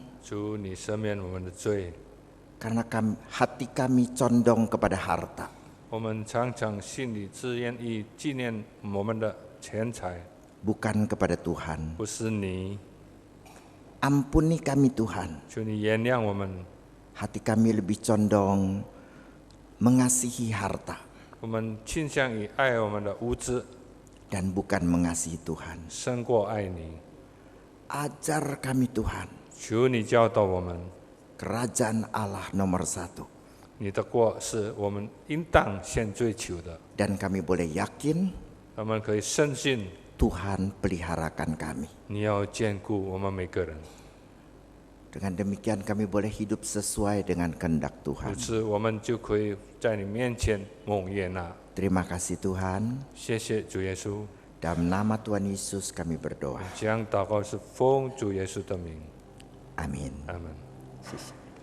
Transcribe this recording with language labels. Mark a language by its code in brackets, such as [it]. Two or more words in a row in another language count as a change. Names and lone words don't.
[zh] 主，你赦免我们的罪。 [id] karena hati kami condong kepada harta. [zh] 我们常常心里只愿意纪念我们的钱财， [id] Bukan kepada Tuhan. [zh] 不是你。 [id] Ampuni kami Tuhan, [zh] 求你原谅我们， [id] hati kami lebih condong mengasihi harta [zh] 我们倾向于爱我们的物质， [id] dan bukan mengasihi Tuhan. [zh] 胜过爱你。 [id] Ajar kami Tuhan, [zh] 求你教导我们， [id] kerajaan Allah nomor 1. [zh] 你的国是我们应当先追求的。 [id] Dan kami boleh yakin [zh] 我们可以深信， [id] Tuhan peliharakan kami. [zh] 你要兼顾我们每个人。 [id] Dengan demikian kami boleh hidup sesuai dengan kehendak [zh] 如 [id] Tuhan. [zh] 此，我们就可以在你面前蒙悦纳。 [id] Terima kasih Tuhan. [zh] 谢谢主耶稣。 [id] Dalam nama Tuhan Yesus kami berdoa. [zh] 将祷告是奉主耶稣的名， [id] Amin. [zh] 阿门。谢谢。